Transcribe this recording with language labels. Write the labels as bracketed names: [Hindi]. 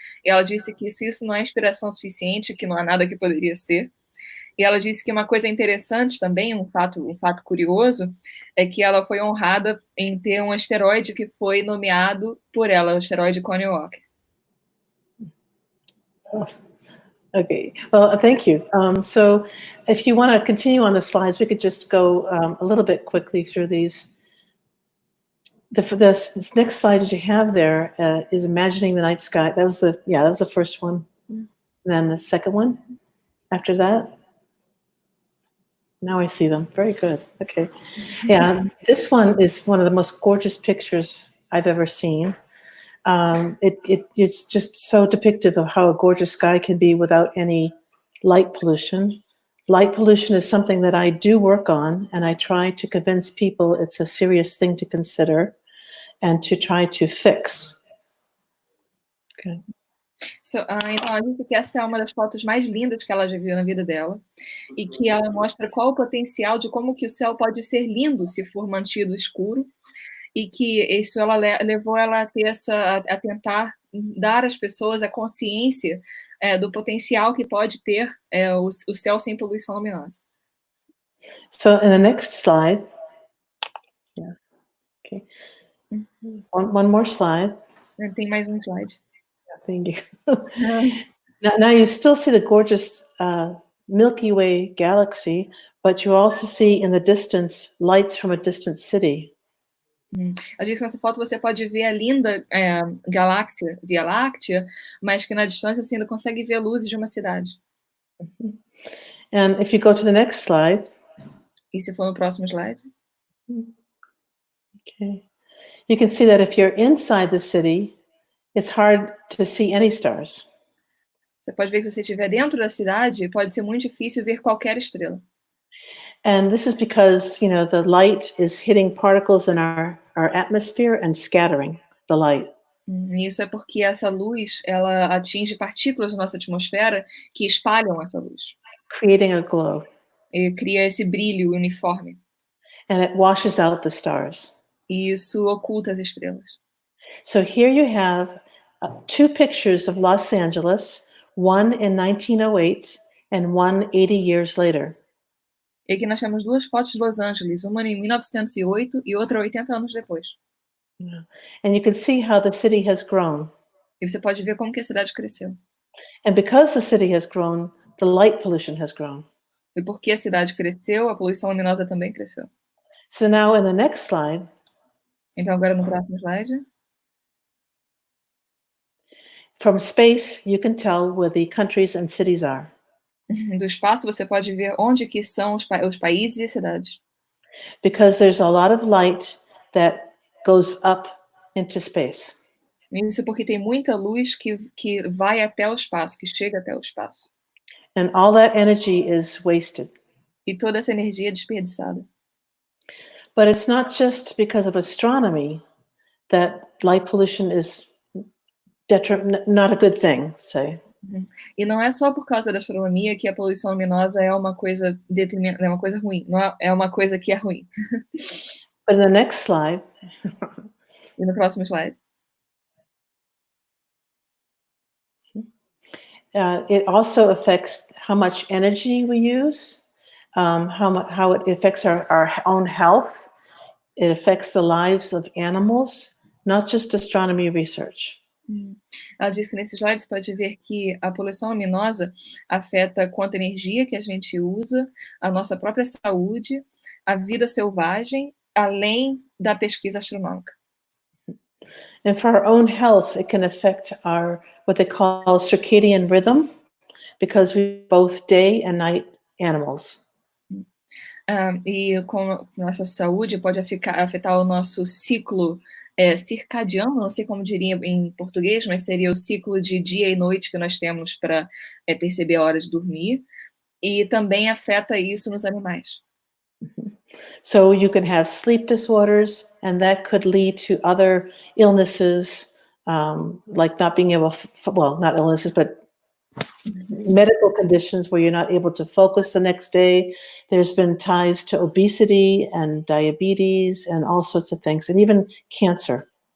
[Portuguese] E ela disse que se isso não é inspiração suficiente, que não há nada que poderia ser. E ela disse que uma coisa interessante também, um fato curioso, é que ela foi honrada em ter um asteroide que foi nomeado por ela, o asteroide Connie Walker. [English] Okay, well, thank you. So if you want to continue on the slides, we could just go a little bit quickly through these. This next slide that you have there is imagining the night sky. That was the first one. And then the second one after that. Now I see them. Very good. Okay. Yeah, this one is one of the most gorgeous pictures I've ever seen. It's just so depictive of how a gorgeous sky can be without any light pollution. Light pollution is something that I do work on, and I try to convince people it's a serious thing to consider and to try to fix. Okay. [Portuguese] Então, ela disse que essa é uma das fotos mais lindas que ela já viu na vida dela e que ela mostra qual o potencial de como que o céu pode ser lindo se for mantido escuro e que isso levou ela a ter a tentar dar às pessoas a consciência do potencial que pode ter o céu sem poluição luminosa. [English] So in the next slide, yeah, okay, one more slide. [Portuguese] Tem mais um slide. [English] Thank you. Now you still see the gorgeous Milky Way galaxy, but you also see in the distance lights from a distant city. [Portuguese] Ela disse que nessa foto você pode ver a linda galáxia, Via Láctea, mas que na distância você ainda consegue ver luzes de uma cidade. [English] And if you go to the next slide. [Portuguese] E se for no próximo slide? [English] Okay. You can see that if you're inside the city, it's hard to see any stars. [Portuguese] Você pode ver que se você estiver dentro da cidade, pode ser muito difícil ver qualquer estrela. [English] And this is because, the light is hitting particles in our atmosphere and scattering the light. [Portuguese] Isso é porque essa luz, ela atinge partículas na nossa atmosfera que espalham essa luz. [English] Creating a glow. [Portuguese] E cria esse brilho uniforme. [English] And it washes out the stars. [Portuguese] E isso oculta as estrelas. [English] So here you have two pictures of Los Angeles, one in 1908 and one 80 years later. [Portuguese] E aqui nós temos duas fotos de Los Angeles, uma em 1908 e outra 80 anos depois. [English] And you can see how the city has grown. [Portuguese] E você pode ver como que a cidade cresceu. [English] And because the city has grown, the light pollution has grown. [Portuguese] E porque a cidade cresceu, a poluição luminosa também cresceu. [English] So now in the next slide. [Portuguese] Então agora no próximo slide. [English] From space, you can tell where the countries and cities are. [Portuguese] Do espaço você pode ver onde que são os países e cidades. [English] Because there's a lot of light that goes up into space. [Portuguese] Isso porque tem muita luz que vai até o espaço, que chega até o espaço. [English] And all that energy is wasted. [Portuguese] E toda essa energia é desperdiçada. [English] But it's not just because of astronomy that light pollution is not a good thing, say. [Portuguese] E não é só por causa da astronomia que a poluição luminosa é uma coisa é uma coisa ruim, não é uma coisa que é ruim. [English] But in the next slide, [Portuguese] E no próximo slide. [English] It also affects how much energy we use, how it affects our own health. It affects the lives of animals, not just astronomy research. [Portuguese] Ela disse que nesse slide você pode ver que a poluição luminosa afeta quanta energia que a gente usa, a nossa própria saúde, a vida selvagem, além da pesquisa astronômica. [English] And for our own health, it can affect our what they call circadian rhythm, because we're both day and night animals. [Portuguese] E com nossa saúde pode afetar o nosso ciclo circadiano, não sei como diria em português, mas seria o ciclo de dia e noite que nós temos para perceber a hora de dormir, e também afeta isso nos animais. [English] So you can have sleep disorders, and that could lead to other illnesses, like not being able, well, not illnesses, but medical conditions where you're not able to focus the next day. There's been ties to obesity and diabetes and all sorts of things, and even cancer.